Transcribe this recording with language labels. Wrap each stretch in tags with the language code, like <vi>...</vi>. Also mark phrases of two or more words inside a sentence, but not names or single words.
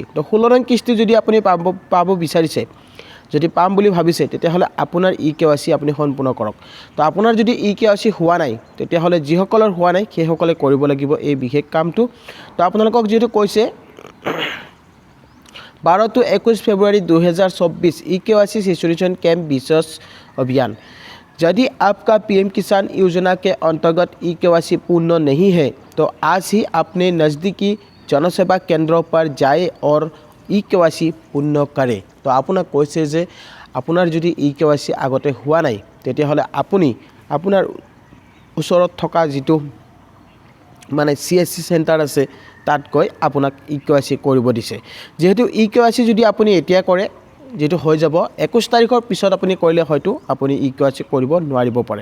<as>তো 16 নং কিস্তি যদি আপুনি পাব বিচাৰিছে, যদি পাম বুলি ভাবিছে তেতিয়াহ'লে আপোনাৰ eKYC আপুনি সম্পূৰ্ণ কৰক। তো আপোনাৰ যদি eKYC হোৱা নাই তেতিয়াহ'লে যিসকলৰ হোৱা নাই সেইসকলে কৰিব লাগিব এই বিশেষ কামটো। তো আপোনালোকক যিহেতু কৈছে</as> <hi>12 to 21 फरवरी 2024 eKYC</hi> <en>saturation camp</en> <hi>विशेष अभियान। यदि आपका PM किसान योजना के अंतर्गत eKYC पूर्ण नहीं है तो आज ही अपने नज़दीकी जनसेवा केंद्रों पर जाए और eKYC पूर्ण करे।</hi> <as>तो आपना কৈছে যে আপোনাৰ যদি eKYC আগতে হোৱা নাই তেতিয়াহ'লে আপুনি আপোনাৰ ওচৰত থকা যিটো মানে CSC চেণ্টাৰ আছে তাত গৈ আপোনাক eKYC কৰিব দিছে। যেহেতু eKYC যদি আপুনি এতিয়া কৰে যেটো হৈ যাব 21 তাৰিখৰ পিছত আপুনি কৰিলে হয়তো আপুনি eKYC কৰিব নোৱাৰিব পাৰে।</as>